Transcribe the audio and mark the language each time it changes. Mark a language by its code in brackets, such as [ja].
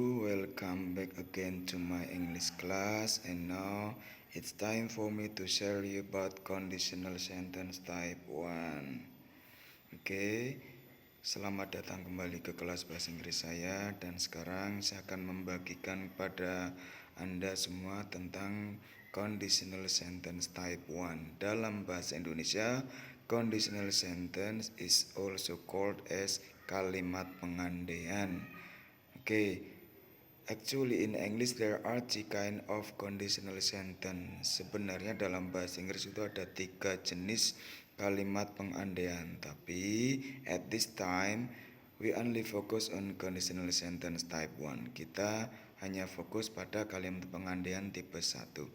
[en] Welcome back again to my English class. And now it's time for me to share you about conditional sentence type 1. [id] Oke, selamat datang kembali ke kelas bahasa Inggris saya. Dan sekarang saya akan membagikan kepada Anda semua tentang conditional sentence type 1. Dalam bahasa Indonesia, [en] conditional sentence is also called as [id] kalimat pengandaian. [en] Actually in English there are three kind of conditional sentence. [id] Sebenarnya dalam bahasa Inggris itu ada 3 jenis kalimat pengandaian. Tapi [en] at this time we only focus on conditional sentence type 1. [id] Kita hanya fokus pada kalimat pengandaian tipe 1.